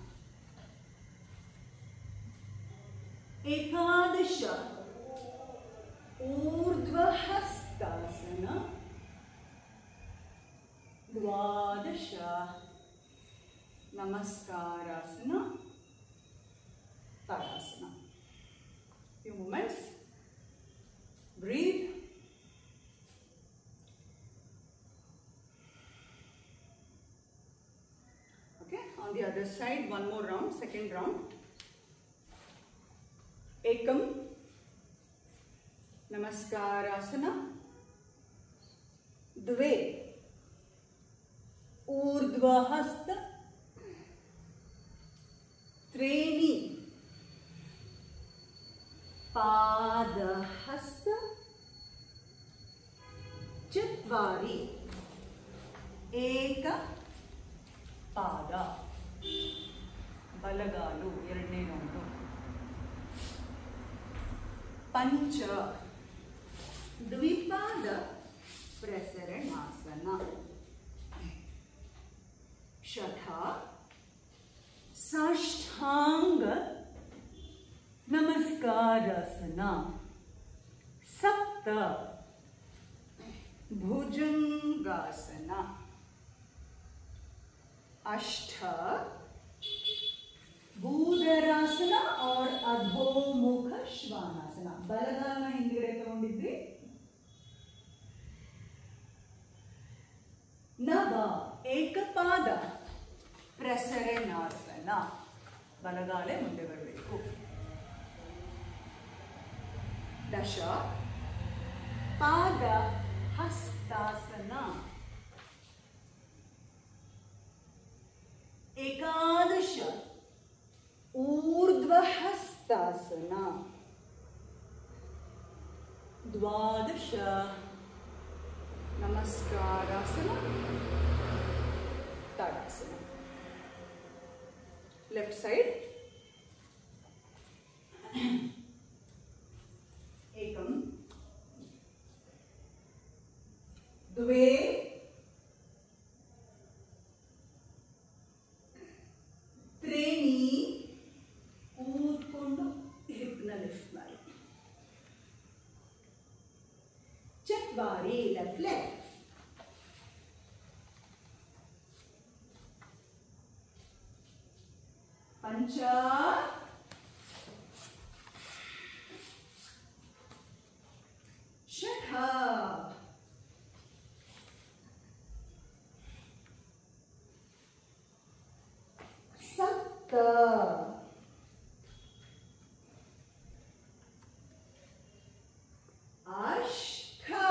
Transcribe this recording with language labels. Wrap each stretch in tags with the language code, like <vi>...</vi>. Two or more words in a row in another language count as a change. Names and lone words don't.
<sa>Ekadasha Urdhvahastasana. Dvadasha Namaskarasana. Tadasana.</sa> <en>Few moments. Breathe. Okay, on the other side, one more round, second round.</en> <sa>Ekam Namaskarasana. Dve Urdhvahasta. Treni Padahasta. Chatvari Eka Pada.</sa> <kn>Balagalu ಎರಡನೇ ರೌಂಡು.</kn> <sa>ಪಂಚ ದ್ವಿಪಾದ ಪ್ರಸರಣಾಸನ. ಶಠ ಸಾಷ್ಟಾಂಗ ನಮಸ್ಕಾರಾಸನ. ಸಪ್ತ ಭುಜಂಗಾಸನ. अष्ट भूधरासना और अधोमुख श्वानासना.</sa> <kn>बलगालನ ಹಿಂದಿಗಡೆ ತಗೊಂಡಿದ್ವಿ.</kn> <sa>ನವ ಏಕಪಾದ ಪ್ರಸರಣಾಸನ.</sa> <kn>ಬಲಗಾಲೆ ಮುಂದೆ ಬರಬೇಕು.</kn> <sa>ದಶ ಪಾದ ಹಸ್ತಾಸನ. एकादश ऊर्ध्वहस्तासना. द्वादश नमस्कारासना.</sa> <en>तडासना. left side.</en> <sa>एकम द्वे ತ್ರೇಣಿ</sa> <kn>ಕೂತ್ಕೊಂಡು ಹಿಪ್ನ ಲಿಫ್ಟ್ ಮಾಡಿ.</kn> <en>ಚತ್ವಾರಿ left leg.</en> <sa>ಪಂಚ ಷಠ सप्त अष्ट</sa>